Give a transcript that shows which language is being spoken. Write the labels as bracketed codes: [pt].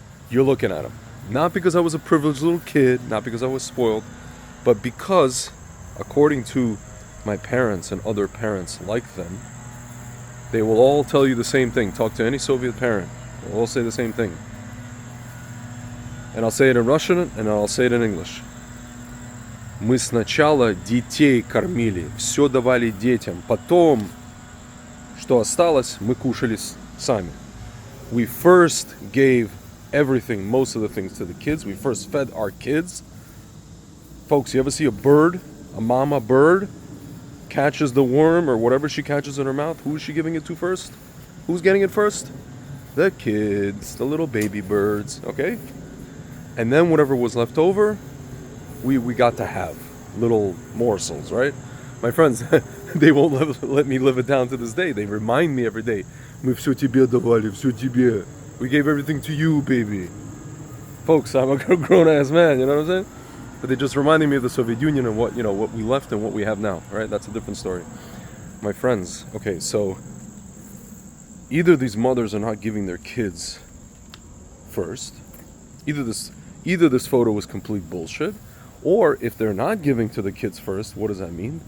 [en] You're looking at him. Not because I was a privileged little kid, not because I was spoiled, but because, according to my parents and other parents like them, they will all tell you the same thing. Talk to any Soviet parent, they'll all say the same thing. And I'll say it in Russian, and I'll say it in English. [ru] Мы сначала детей кормили, все давали детям, потом, что осталось, мы кушали сами. [en] We first gave everything, most of the things to the kids. We first fed our kids. Folks, you ever see a bird, a mama bird, catches the worm or whatever she catches in her mouth? Who is she giving it to first? Who's getting it first? The kids, the little baby birds, okay? And then whatever was left over, we got to have little morsels, right? My friends, they won't let me live it down to this day. They remind me every day. [ru] Мы все тебе давали, все тебе. [en] We gave everything to you, baby. Folks, I'm a grown-ass man, you know what I'm saying? But they just reminding me of the Soviet Union and what we left and what we have now, right? That's a different story. My friends, okay, so either these mothers are not giving their kids first, either this photo was complete bullshit, or if they're not giving to the kids first, what does that mean?